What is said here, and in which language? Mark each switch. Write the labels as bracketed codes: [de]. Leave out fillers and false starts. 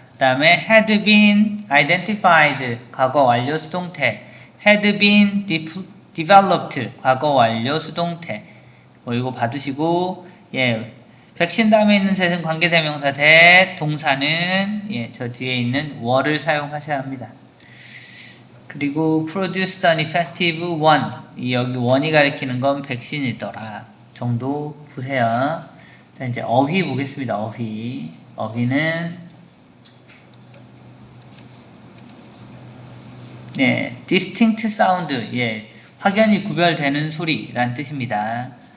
[ko] 다음에 [en] had been identified [ko] 과거 완료 수동태, [en] had been developed [ko] 과거 완료 수동태. 이거 받으시고, 예, 백신 다음에 있는 셋은 관계대명사 that, 동사는 예, 저 뒤에 있는 were를 사용하셔야 합니다. [en] 그리고 produced an effective one. [ko] 여기 one이 가리키는 건 백신이더라 정도 보세요. 자, 이제 어휘 보겠습니다. 어휘는 네, distinct sound, 예, 확연히 구별되는 소리란 뜻입니다.